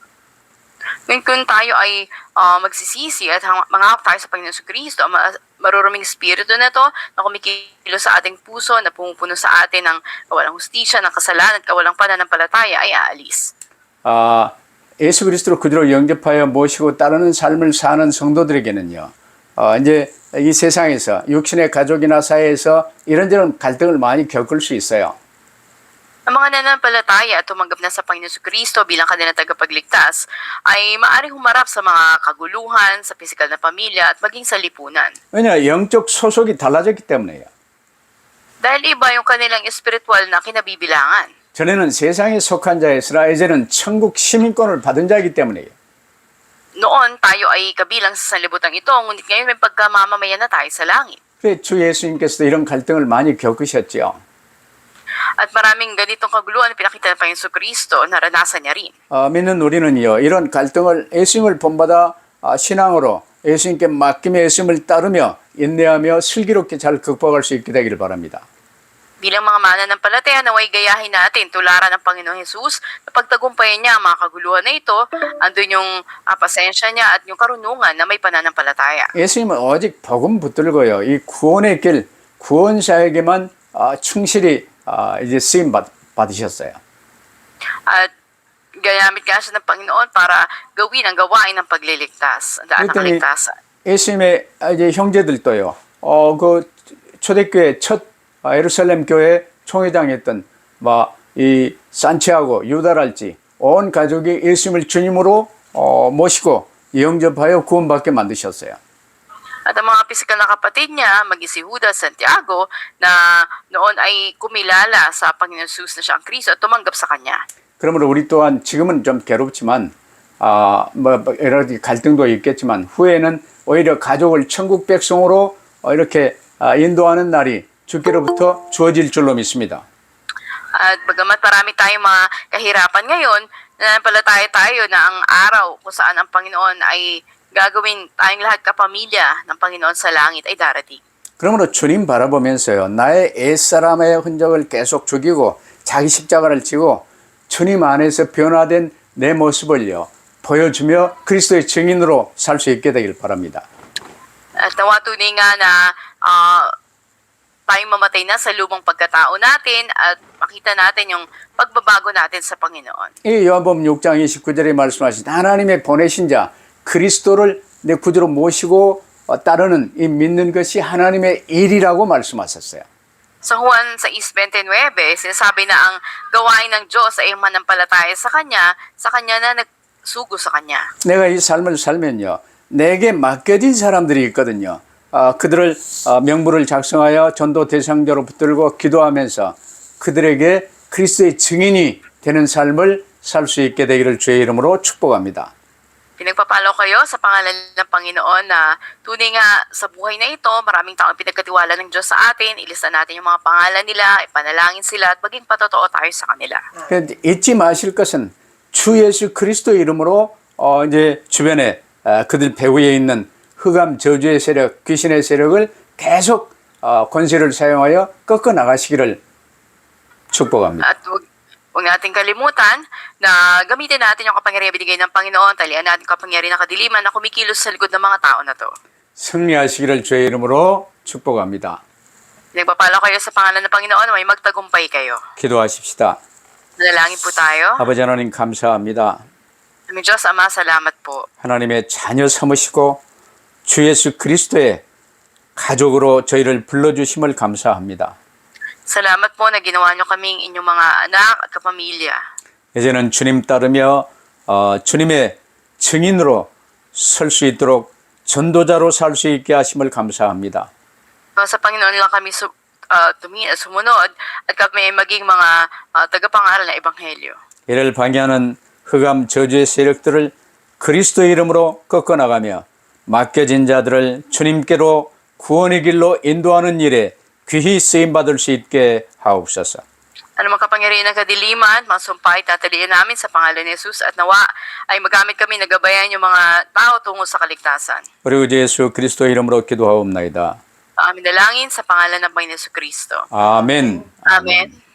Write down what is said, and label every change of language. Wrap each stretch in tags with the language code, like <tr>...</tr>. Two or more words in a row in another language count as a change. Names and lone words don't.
<tl>Kung tayo ay magsisisi at mangako tayo sa Panginoon sa Kristo, maruruming espiritu na to na kumikilo sa ating puso, na pumupuno sa atin ng kawalang hustisya, ng kasalanan at kawalang pananampalataya ay aalis.</tl> <ko>예수 그리스도를 그대로 영접하여 모시고 따르는 삶을 사는 성도들에게는요, 이제 이 세상에서 육신의 가족이나 사회에서 이런저런 갈등을 많이 겪을 수 있어요.</ko> <tl>Ang mga nananampalataya at tumanggap na sa Panginoon Kristo bilang kanilang tagapagligtas ay maaaring humarap sa mga kaguluhan sa pisikal na pamilya at maging sa lipunan.</tl> <ko>왜냐, 영적 소속이 달라졌기 때문에요.</ko> <tl>Dahil iba yung kanilang espiritual na kinabibilangan.</tl> <ko>전에는 세상에 속한 자였으나 이제는 천국 시민권을 받은 자이기 때문에요.</ko> <tl>Noon, tayo ay kabilang sa sanlibutan ito, ngunit ngayon may pagkamamamayan na tayo sa langit.</tl> <ko>그래, 주 예수님께서도 이런 갈등을 많이 겪으셨죠.</ko> <tl>At maraming ganitong kaguluhan na pinakita ng Panginoon Kristo, naranasan niya rin.</tl> <ko>믿는 우리는요, 이런 갈등을 예수님을 본받아 신앙으로 예수님께 맡기며 예수님을 따르며 인내하며 슬기롭게 잘 극복할 수 있게 되기를 바랍니다.</ko> <tl>Bilang mga mananampalataya, naway gayahin natin tularan ng Panginoong Jesus na pagtagumpayan niya ang mga kaguluhan na ito, andun yung pasensya niya at yung karunungan na may pananampalataya.</tl> <ko>예수님은 오직 복음 붙들고요, 이 구원의 길, 구원자에게만 충실히 이제 쓰임 받으셨어요.</ko> <tl>At ginamit nga siya ng Panginoon para gawin ang gawain ng pagliligtas, ang daan ng</tl> <ko>그랬더니</ko> <tl>kaligtasan.</tl> <ko>예수님의 이제 형제들도요, 그 초대교회 첫 예루살렘 교회 총회장했던 이 산티아고, 유다랄지 온 가족이 예수님을 주님으로 모시고 영접하여 구원받게 만드셨어요.</ko> <tl>At ang mga pisikal na kapatid niya, maging si Judas Santiago, na noon ay kumilala sa Panginoon Jesus na siya ang Kristo at tumanggap sa Kanya.</tl> <ko>그러므로 우리 또한 지금은 좀 괴롭지만 여러 가지 갈등도 있겠지만 후에는 오히려 가족을 천국 백성으로 이렇게 인도하는 날이 주께로부터 주어질 줄로 믿습니다.</ko> <tl>At bagamat marami tayong mga kahirapan ngayon, nananampalataya tayo na ang araw kung saan ang Panginoon ay gagawin tayong lahat kapamilya ng Panginoon sa langit ay darating.</tl> <ko>그러므로 주님 바라보면서요, 나의 옛사람의 흔적을 계속 죽이고 자기 십자가를 지고 주님 안에서 변화된 내 모습을요 보여주며 그리스도의 증인으로 살 수 있게 되길 바랍니다.</ko> <tl>At nawa tunay nga na tayong mamatay na sa lumang pagkatao natin at makita natin yung pagbabago natin sa Panginoon.</tl> <ko>이 요한복음 6장 29절에 말씀하신 하나님의 보내신 자 그리스도를 내 구주로 모시고 따르는 이 믿는 것이 하나님의 일이라고 말씀하셨어요.</ko> <tl>Sa Juan 6:29, sinasabi na ang gawain ng Diyos ay manampalataya sa Kanya na nagsugo sa Kanya.</tl> <ko>내가 이 삶을 살면요, 내게 맡겨진 사람들이 있거든요. 그들을 명부를 작성하여 전도 대상자로 붙들고 기도하면서 그들에게 그리스도의 증인이 되는 삶을 살 수 있게 되기를 주의 이름으로 축복합니다.</ko> <tl>Pinagpapalo kayo sa pangalan ng Panginoon na tunay nga sa buhay na ito, maraming taong pinagkatiwala ng Diyos sa atin, ilista natin yung mga pangalan nila, ipanalangin sila at maging patotoo tayo sa kanila.</tl> <ko>잊지 마실 것은 주 예수 그리스도 이름으로 이제 주변에 그들 배후에 있는 흑암 저주의 세력, 귀신의 세력을 계속 권세를 사용하여 꺾어 나가시기를 축복합니다.</ko> <tl>At huwag natin kalimutan na gamitin natin yung kapangyarihan binigay ng Panginoon, talian natin kapangyarihan ng kadiliman na kumikilos sa likod ng mga tao na to.</tl> <ko>승리하시기를 주의 이름으로 축복합니다.</ko> <tl>Nagpapalo kayo sa pangalan ng Panginoon na may magtagumpay kayo.</tl> <ko>기도하십시다.</ko> <tl>Dalangin po tayo.</tl> <ko>아버지 하나님 감사합니다.</ko> <tl>Aming Diyos, Ama, salamat po.</tl> <ko>하나님의 자녀 삼으시고 주 예수 그리스도의 가족으로 저희를 불러주심을 감사합니다.</ko> <tl>Salamat po na ginawa niyo kaming inyong mga anak at kapamilya.</tl> <ko>이제는 주님 따르며 주님의 증인으로 설 수 있도록 전도자로 살 수 있게 하심을 감사합니다.</ko> <tl>Sa Panginoon lang kami sumunod at kami maging mga tagapangaral ng Ebanghelyo.</tl> <ko>이를 방해하는 흑암 저주의 세력들을 그리스도의 이름으로 꺾어나가며 맡겨진 자들을 주님께로 구원의 길로 인도하는 일에 귀히 쓰임받을 수 있게 하옵소서.</ko> <tl>Ano mga kapangyarihan ng kadiliman, mga sumpay, tatalian namin sa pangalan ni Jesus at nawa ay magamit kami na gabayan yung mga tao tungo sa kaligtasan.</tl> <ko>우리 주 예수 그리스도 이름으로 기도하옵나이다.</ko> <tl>Ang aming dalangin sa pangalan ng Panginoon Kristo.</tl> <ko>아멘.</ko> <tl>Amen.</tl>